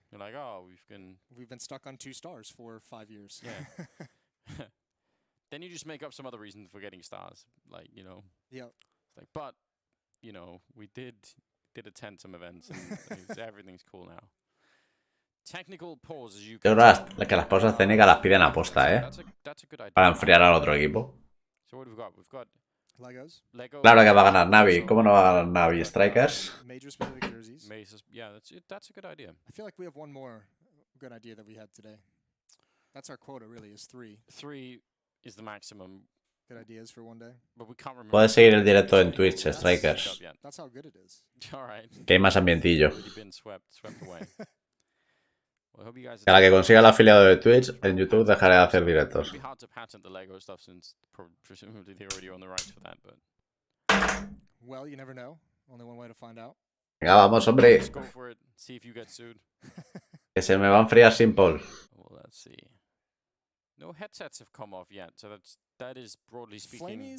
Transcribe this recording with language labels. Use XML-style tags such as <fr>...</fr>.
<en>You're like, oh, we've been stuck on 2 stars for 5 years. Yeah. Then you just make up some other reason for getting stars, like Yeah. It's like, but we did attend some events, and everything's cool now. Technical pause, as you</en> <es>Yo creo que las pausas técnicas las piden a posta,</es> <en>That's a good idea.</en> <es>Para enfriar al otro equipo.</es> <en>So what have we got? We've got Legos.</en> <es>Claro que va a ganar Navi. ¿Cómo no va a ganar Navi? Strikers.</es> <en>Major specific jerseys. Yeah, that's a good idea. I feel like we have one more good idea that we had today. That's our quota, really, is 3. 3 is the maximum. Good ideas for one day. But we can't remember.</en> <es>Puedes seguir el directo en Twitch, Strikers.</es> <en>That's how good it is. All right.</en> <es>Que hay más ambientillo.</es> <en>Been swept away. Well, I hope you guys</en> <es>A la que consiga el afiliado de Twitch, en YouTube dejaré de hacer directos.</es> <en>It'd be hard to patent the Lego stuff since presumably they already own the rights for that, but. Well, you never know. Only one way to find out.</en> <es>Venga, vamos, hombre.</es> <en>Just go for it. See if you get sued.</en> <es>Que se me va a enfriar Simple.</es> <en>Well, let's see. No headsets have come off yet, so that is broadly speaking.</en>